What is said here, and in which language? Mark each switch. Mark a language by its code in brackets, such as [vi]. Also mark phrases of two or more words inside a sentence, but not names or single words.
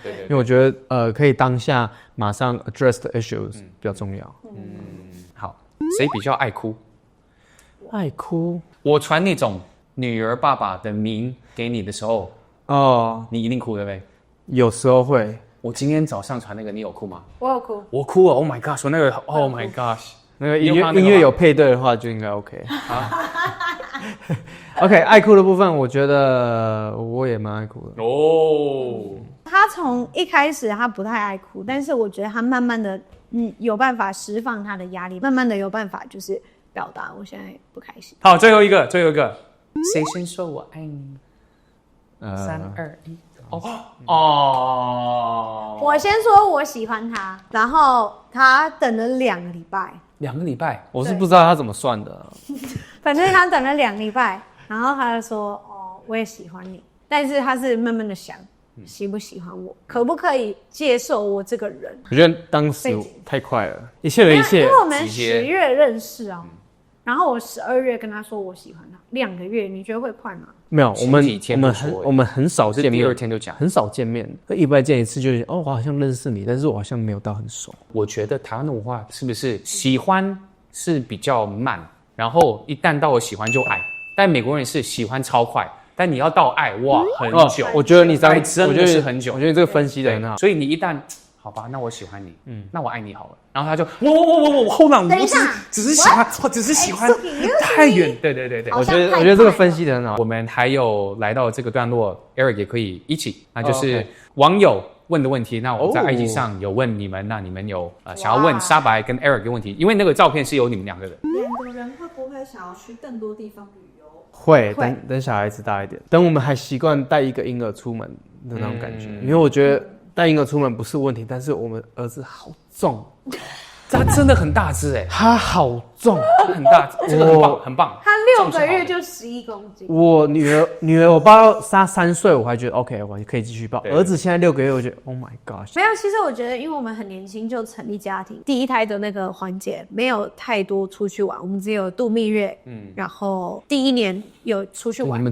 [zh] 因為我覺得可以當下馬上 [en] address the issues [zh] 比較重要。好，誰比較愛哭？愛哭？我傳那種女兒爸爸的名給你的時候，你一定哭，對不對？有時候會。我今天早上傳那個，你有哭嗎？我有哭。我哭了 ， [en] Oh my gosh！ [zh] 我那個 ， [en] Oh my gosh！ [zh] 那個音樂有配對的話就應該 OK。OK， 愛哭的部分，我覺得我也蠻愛哭的。他從一開始他不太愛哭，但是我覺得他慢慢的，有辦法釋放他的壓力，慢慢的有辦法就是表達我現在不開心。好，最後一個，誰先說我愛你？3、2、1。我先說我喜歡他，然後他等了2個禮拜。 2個禮拜，我是不知道他怎麼算的。反正他等了2個禮拜，然後他就說：“我也喜歡你。” 但是他是慢慢的想，喜不喜歡我，可不可以接受我這個人？我覺得當時太快了，一切的一切。因為我們10月認識啊，然後我12月跟他說我喜歡他，2個月，你覺得會快嗎？沒有，我們很少見面，第2天就講，很少見面，一般見一次就是我好像認識你，但是我好像沒有到很熟。我覺得台灣的文化是不是喜歡是比較慢，然後一旦到我喜歡就愛，但美國人是喜歡超快，但你要到愛哇很久。我覺得你真的是很久。我覺得這個分析的很好。所以你一旦好吧，那我喜歡你，那我愛你好了。然後他就我後浪，我只是喜歡，我只是喜歡太遠。对，我覺得這個分析的很好。我們還有來到這個段落 ，Eric 也可以一起，那就是網友問的問題。那我在 IG 上有問你們，那你們有想要問沙白跟 Eric 的問題，因為那個照片是有你們兩個人。两個人會不會想要去更多地方旅遊？會，等小孩子大一點，等我們還習慣帶一個嬰兒出門的那種感覺，因為我覺得。帶嬰兒出門不是問題，但是我們兒子好重，他真的很大只他好重，很大，真的很棒，很棒。他6 個月就11公斤。我女兒我抱她3歲，我還覺得 OK， 我可以繼續抱。兒子現在6個月，我覺得 [en] Oh my God。 [zh] 沒有，其實我覺得，因為我們很年輕就成立家庭，第一胎的那個環節沒有太多出去玩，我們只有度蜜月，然後第1年有出去玩。